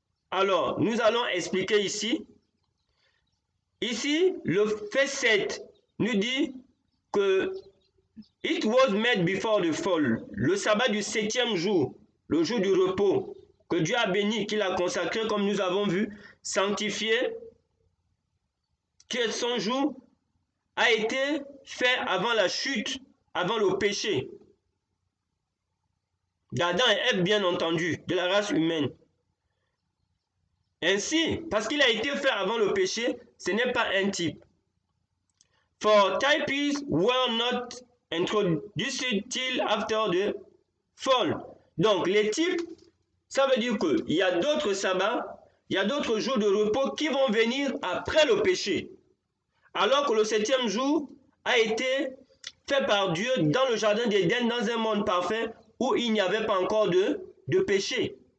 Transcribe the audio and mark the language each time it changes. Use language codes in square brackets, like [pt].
[fr] Alors, nous allons expliquer ici. Ici, le fait 7 nous dit que [en] it was made before the fall, [fr] le sabbat du 7e jour, le jour du repos, que Dieu a béni, qu'il a consacré, comme nous avons vu, sanctifié, que son jour a été fait avant la chute, avant le péché. d'Adam et Ève, bien entendu, de la race humaine. Ainsi, parce qu'il a été fait avant le péché, ce n'est pas un type. [en] For types were not introduced till after the fall. [fr] Donc, les types, ça veut dire qu'il y a d'autres sabbats, il y a d'autres jours de repos qui vont venir après le péché. Alors que le 7e jour a été fait par Dieu dans le jardin d'Éden, dans un monde parfait où il n'y avait pas encore de péché.